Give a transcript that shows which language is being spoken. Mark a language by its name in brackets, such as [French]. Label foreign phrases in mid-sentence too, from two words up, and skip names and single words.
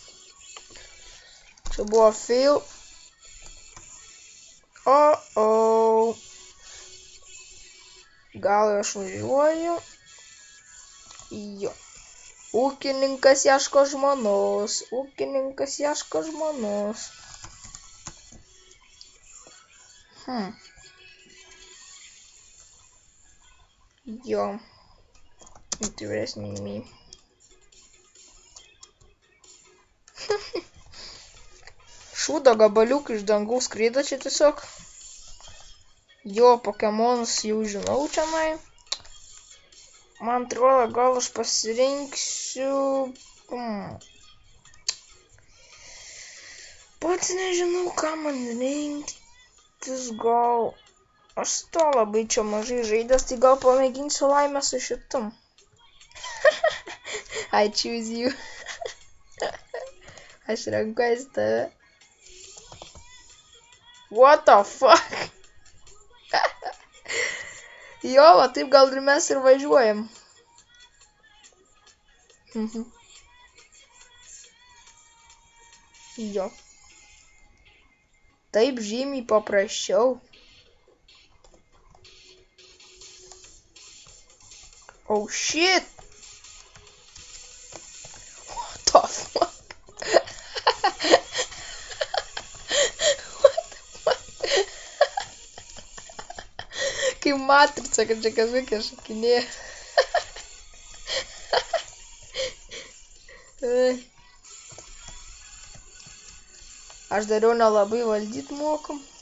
[Lithuanian] Čia buvo fail. Gal aš važiuoju. Jo. Ūkininkas ieško žmonos. Jo. [English] Interesting me. [Lithuanian] Šūdo gabaliukai iš dangaus skraido čia tiesiog. Jo, Pokemonus jau žinau čianai. Man atrodo, gal aš pasirinksiu... Pats nežinau, ką man rinktis, gal... Aš to labai čia mažai žaidęs, tai gal pamėginsiu laimę su šitam. [English] I choose you. [Lithuanian] Aš renkuosi tave. [English] What the fuck? [Lithuanian] Jo, va taip gal ir mes ir važiuojam. Jo. Taip žymiai paprasčiau. [English] Oh shit! What the fuck? [Lithuanian] Kaip matrica, kad čia kazuke šakinėja. Aš dariau nelabai valdyt mokam.